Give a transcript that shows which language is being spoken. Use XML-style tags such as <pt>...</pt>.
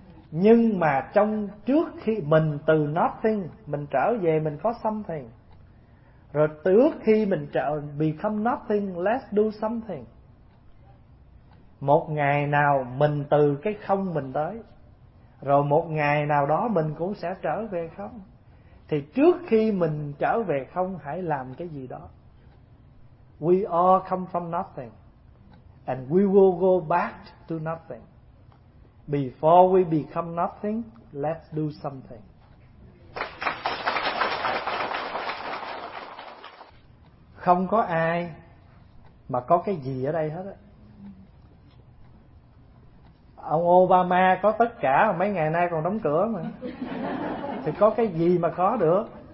<vi>Nhưng mà trong trước khi mình từ</vi> <en>nothing</en> <vi>mình trở về mình có</vi> <en>something,</en> <vi>rồi trước khi mình trở</vi> <en>become nothing let's do something.</en> <vi>Một ngày nào mình từ cái không mình tới, rồi một ngày nào đó mình cũng sẽ trở về không. Thì trước khi mình trở về không, hãy làm cái gì đó.</vi> <en>We all come from nothing and we will go back to nothing. Before we become nothing, let's do something.</en> <vi>Không có ai mà có cái gì ở đây hết á. Ông Obama có tất cả, mấy ngày nay còn đóng cửa mà. Thì có cái gì mà có được?</vi>